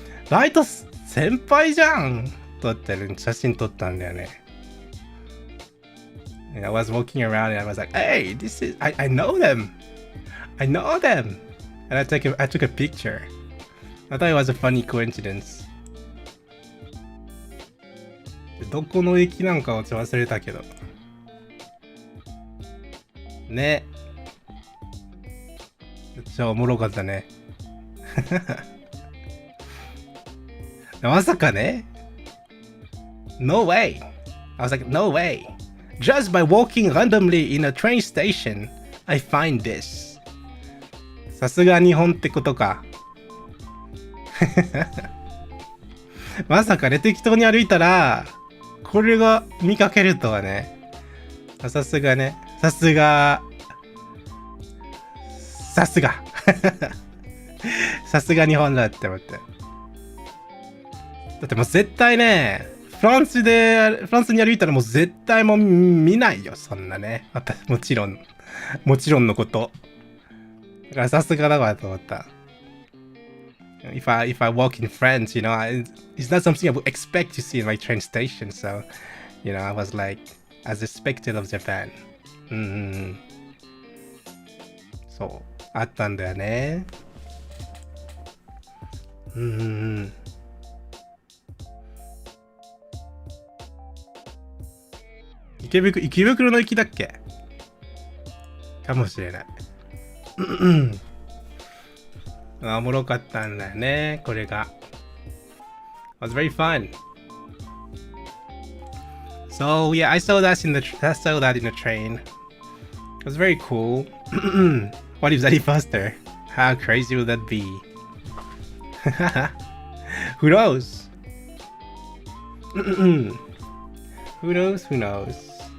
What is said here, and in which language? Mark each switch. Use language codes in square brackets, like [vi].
[ja] ライト先輩じゃんとって写真撮ったんだよね。 [en] And I was walking around and I was like, hey, I know them. I know them. And I took a picture. I thought it was a funny coincidence. [ja] どこの駅なんかを忘れたけど。ね。超おもろかったね。まさかね。 [en] No way. I was like, no way. Just by walking randomly in a train station, I find this. [ja] さすが日本ってことか。まさかね、適当に歩いたら、これが見かけるとはね。さすがね。さすが。さすが。さすが日本だって思って。だってもう絶対ね、フランスに歩いたらもう絶対もう見ないよ、そんなね。もちろんのこと。だからさすがだわと思った。 [en] If I walk in France, you know, it's not something I would expect to see in my train station. So, you know, I was like, as expected of Japan. [ja] そう、あったんだよね。池袋の駅だっけかもしれない。おもろかったんだよね、これが。 [en] It was very fun. So yeah, I saw that in the train. It was very cool. What if that is faster? How crazy would that be? Who knows? Who knows?